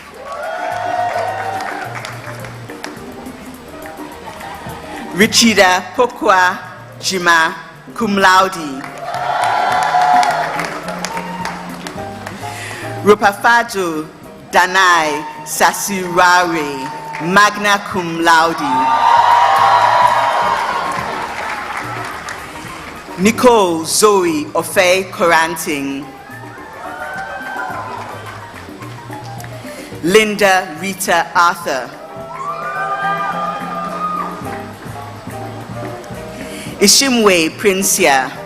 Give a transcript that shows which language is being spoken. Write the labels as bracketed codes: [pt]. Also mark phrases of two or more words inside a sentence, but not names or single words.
[en] Richida Pokwa Jima, [la] cum laude. [en] Rupafado Danai Sasirare, [la] magna cum laude. [en] Nicole Zoe Ofe Coranting. Linda Rita Arthur. Ishimwe Princia.